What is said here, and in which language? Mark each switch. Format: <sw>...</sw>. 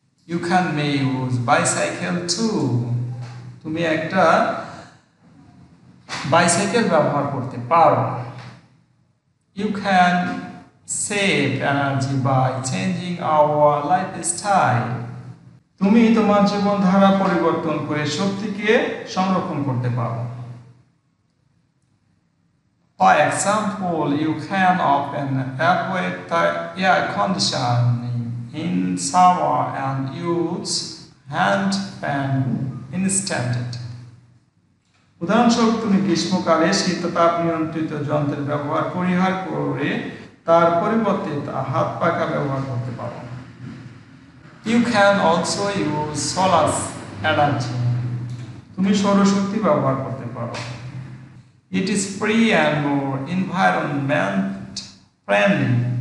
<en>You can use bicycle too.</en> <bn>তুমি একটা bicycle ব্যবহার করতে পারো।</bn> <en>You can save energy by changing our lifestyle.</en> <bn>তুমি তোমার জীবনধারা পরিবর্তন করে শক্তিকে সংরক্ষণ করতে পারো।</bn> <en>For example, you can often avoid the air conditioning in summer and use hand fan instead.</en> <bn>উদাহরণস্বরূপ তুমি গ্রীষ্মকালে শীততাপ নিয়ন্ত্রিত যন্ত্রের ব্যবহার পরিহার করে তার পরিবর্তে হাত পাখা ব্যবহার করতে পারো।</bn> <en>You can also use solar energy.</en> <bn>তুমি সৌরশক্তি ব্যবহার করতে পারো।</bn> <en>It is free and more environment friendly.</en>